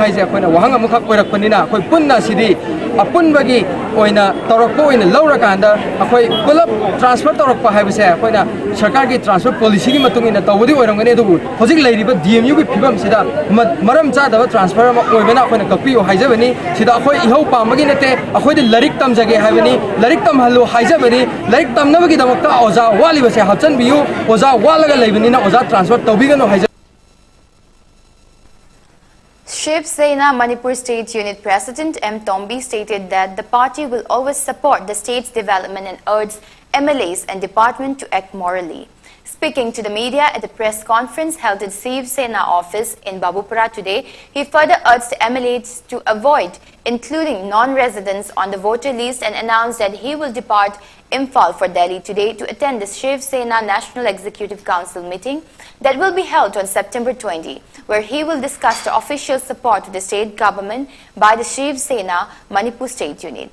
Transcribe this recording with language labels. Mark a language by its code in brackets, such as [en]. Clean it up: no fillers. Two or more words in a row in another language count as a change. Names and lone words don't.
[mni] haise akhoi wahang amuk khak oirak panina akhoi punna sidi apun bagi oina torokpo oina laura kanda akhoi pulap transfer torokpa haibase akhoi na sarkar ki [en] transfer policy [mni] ki matung ina tawdi oirangane dubu hojik leiriba DMU ki phibam sida maram cha da transfer ma oibena akhoi na kapi o haijabani sida akhoi ihau pamagi nate akhoi de larik tamjage haibani larik tam halu haijabani larik tamnabagi damakta oza wali base hachan biu oza walaga leibani na oza transfer tawbigano haija [en] Shiv Sena Manipur State Unit President M. Tombi stated that the party will always support the state's development and urged MLAs and department to act morally. Speaking to the media at the press conference held at Shiv Sena office in Babupura today, he further urged the MLAs to avoid including non-residents on the voter list and announced that he will depart Imphal for Delhi today to attend the Shiv Sena National Executive Council meeting that will be held on September 20, where he will discuss the official support to the state government by the Shiv Sena Manipur State Unit.